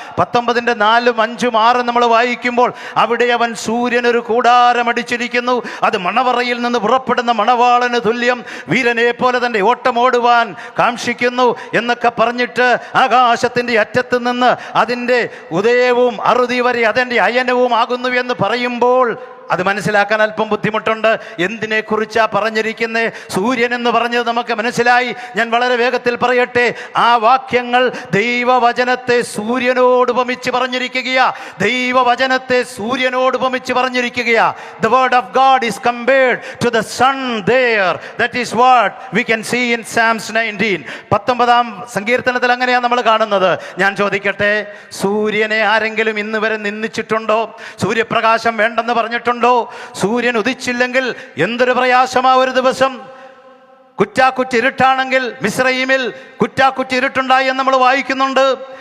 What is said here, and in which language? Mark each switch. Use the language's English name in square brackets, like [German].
[Malayalam] 19-ന്റെ 4, 5, 6 നമ്മൾ വായിക്കുമ്പോൾ, അവിടെ അവൻ സൂര്യനൊരു കൂടാരമടിച്ചിരിക്കുന്നു, അത് മണവറയിൽ നിന്ന് പുറപ്പെടുന്ന മണവാളന് തുല്യം, വീരനെ പോലെ തൻ്റെ ഓട്ടമോടുവാൻ കാക്ഷിക്കുന്നു എന്നൊക്കെ പറഞ്ഞിട്ട്, ആകാശത്തിൻ്റെ അറ്റത്ത് നിന്ന് അതിൻ്റെ ഉദയവും അറുതി വരെ അതിൻ്റെ അയനവും ആകുന്നു എന്ന് പറയുമ്പോൾ അത് മനസ്സിലാക്കാൻ അല്പം ബുദ്ധിമുട്ടുണ്ട്. എന്തിനെ കുറിച്ചാ പറഞ്ഞിരിക്കുന്നത്? സൂര്യൻ എന്ന് പറഞ്ഞത് നമുക്ക് മനസ്സിലായി. ഞാൻ വളരെ വേഗത്തിൽ പറയട്ടെ. ആ വാക്യങ്ങൾ ദൈവവചനത്തെ സൂര്യനോട് ഉപമിച്ച് പറഞ്ഞിരിക്കുകയാ. ദൈവവചനത്തെ സൂര്യനോട് ഉപമിച്ച് പറഞ്ഞിരിക്കുകയാ. [English] The word of God is compared to the sun there. That is what we can see in Psalms 19. [Malayalam] 19-ാം സങ്കീർത്തനത്തിൽ അങ്ങനെയാണ് നമ്മൾ കാണുന്നത്. ഞാൻ ചോദിക്കട്ടെ, സൂര്യനെ ആരെങ്കിലും ഇന്ന് വരെ നിന്ദിച്ചിട്ടുണ്ടോ? സൂര്യപ്രകാശം വേണ്ടെന്ന് പറഞ്ഞിട്ടുണ്ടോ? സൂര്യൻ ഉദിച്ചില്ലെങ്കിൽ എന്തൊരു പ്രയാസമാ ഒരു ദിവസം. കുറ്റാക്കുറ്റിരുട്ടാണെങ്കിൽ മിസ്രയീമിൽ കുറ്റാക്കുറ്റിരുട്ടുണ്ടായി എന്ന് നമ്മൾ വായിക്കുന്നുണ്ട്.